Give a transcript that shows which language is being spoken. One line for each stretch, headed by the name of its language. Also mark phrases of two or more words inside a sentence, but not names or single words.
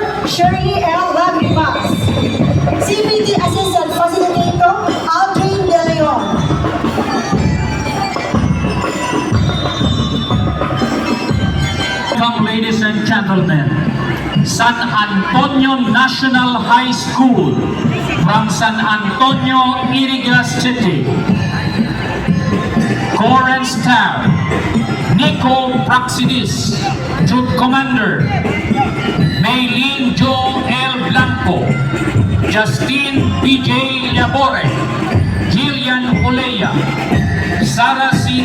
English: Shirley L. Lagrimas. CPT Assistant Facilitator, Aldrin De Leon. Welcome, ladies and gentlemen. San Antonio National High School from San Antonio, Iriga City. Corps and Staff, Nico Praxidis, Troop Commander, Maylene Jo L. Blanco, Justine PJ Labore, Jillian Olea, Sara C.